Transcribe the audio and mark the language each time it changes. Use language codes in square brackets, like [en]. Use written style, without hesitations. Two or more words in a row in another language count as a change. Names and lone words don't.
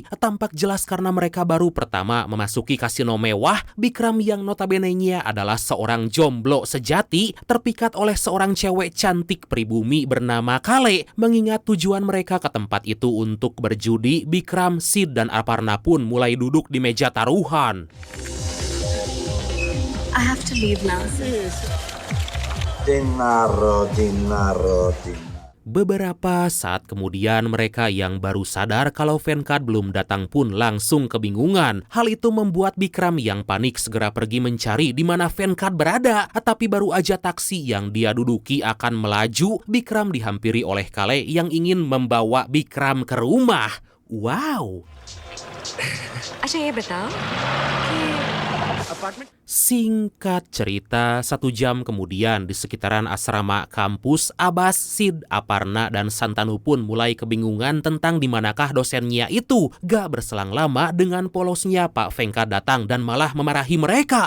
[id] Tampak jelas karena mereka baru pertama memasuki kasino mewah, Bikram yang notabene-nya adalah seorang jomblo sejati terpikat oleh seorang cewek cantik pribumi bernama Kale. Mengingat tujuan mereka ke tempat itu untuk berjudi, Bikram, Sid, dan Aparna pun mulai duduk di meja taruhan. [en] I have to leave now. Dinaro. [id] Beberapa saat kemudian mereka yang baru sadar kalau Venkad belum datang pun langsung kebingungan. Hal itu membuat Bikram yang panik segera pergi mencari di mana Venkad berada. Tapi baru aja taksi yang dia duduki akan melaju, Bikram dihampiri oleh Kale yang ingin membawa Bikram ke rumah. Wow. [hi] अच्छा ये बताओ [id] Singkat cerita, 1 jam kemudian di sekitaran asrama kampus, Abbas, Sid, Aparna, dan Santanu pun mulai kebingungan tentang di manakah dosennya itu. Gak berselang lama dengan polosnya Pak Venkad datang dan malah memarahi mereka.